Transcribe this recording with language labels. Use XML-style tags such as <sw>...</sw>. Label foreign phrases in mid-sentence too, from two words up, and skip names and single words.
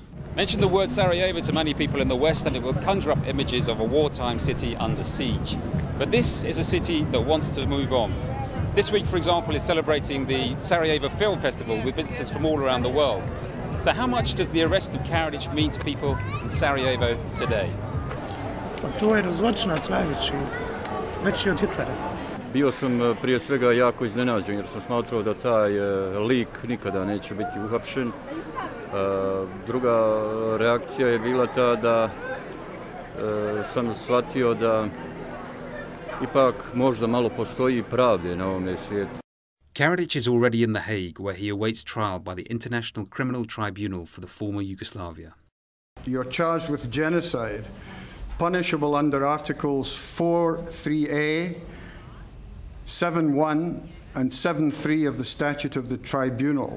<en>Mention the word Sarajevo to many people in the West and it will conjure up images of a wartime city under siege. But this is a city that wants to move on. This week, for example, is celebrating the Sarajevo Film Festival with visitors from all around the world. So how much does the arrest of Karadzic mean to people in Sarajevo today?</en> <bs>To je zločinac najveći, veći od Hitlera. Bio sam prije svega jako iznenađen jer sam smatrao da taj lik nikada neće biti uhapšen. Druga reakcija je bila ta da sam shvatio da ipak možda malo postoji pravde na ovome svijetu.</bs> <en>Karadzic is already in The Hague, where he awaits trial by the International Criminal Tribunal for the former Yugoslavia. You're charged with genocide, punishable under Articles 4.3a, 7.1 and 7.3 of the Statute of the Tribunal.</en>